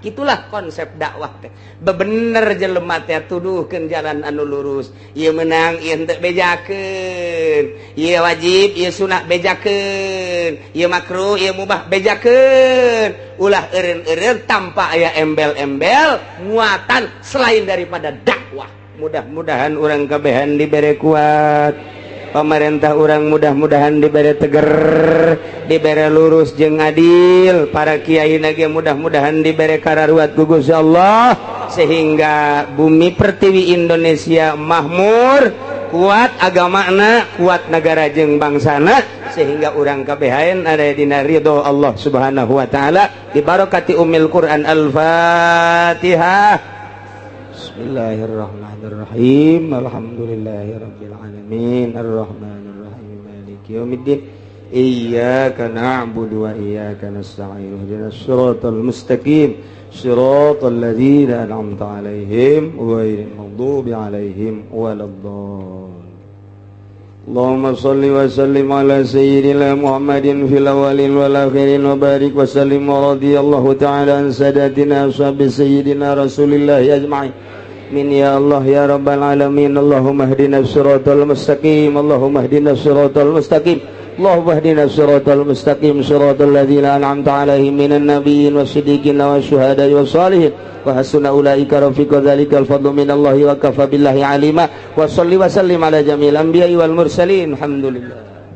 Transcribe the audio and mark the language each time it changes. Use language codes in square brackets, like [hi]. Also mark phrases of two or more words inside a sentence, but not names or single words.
[su] Kitulah konsep dakwah teh. Bebener jelema teh tuduhkeun jalan anu lurus. Ieu meunang ieu henteu bejakeun. Ieu wajib, ieu sunah bejakeun. Ieu makruh, ieu mubah bejakeun. Ulah eureun-eureun tanpa aya embel-embel muatan [id] selain daripada dakwah. [su] Mudah-mudahan urang kabehan dibere kuat. Pemerintah urang [id] mudah-mudahan diberi teger, [su] dibere lurus jeung adil, para kiai ge mudah-mudahan dibere kararuat ku Gusti Allah sehingga [id] bumi pertiwi Indonesia makmur, [su] kuat agamana, kuat negara jeung bangsana, sehingga urang kabehaen ada dina ridho [ar] الله سبحانه وتعالى [su] di [ar] بركة أم القرآن. Al-Fatihah. بسم الله الرحمن الرحيم. الحمد لله رب العالمين. الرحمن الرحيم. مالك يوم الدين. إياك نعبد وإياك نستعين. اهدنا الصراط المستقيم. صراط الذين أنعمت عليهم غير المغضوب عليهم ولا الضالين. اللهم صل وسلم على سيدنا محمد في الأولين والآخرين وبارك وسلم ورضي الله تعالى عن ساداتنا أصحاب سيدنا رسول الله أجمعين. مين يا الله يا رب العالمين. اللهم اهدنا الصراط المستقيم. اللهم اهدنا الصراط المستقيم. Allahumma ihdinas siratal mustaqim. اللهم اهدنا الصراط المستقيم صراط الذين أنعمت عليهم من النبيين والصديقين والشهداء والصالحين وحسن أولئك رفيقا. ذلك الفضل من الله وكفى بالله عليما. وصل وسلم على جميع الأنبياء والمرسلين. Alhamdulillah.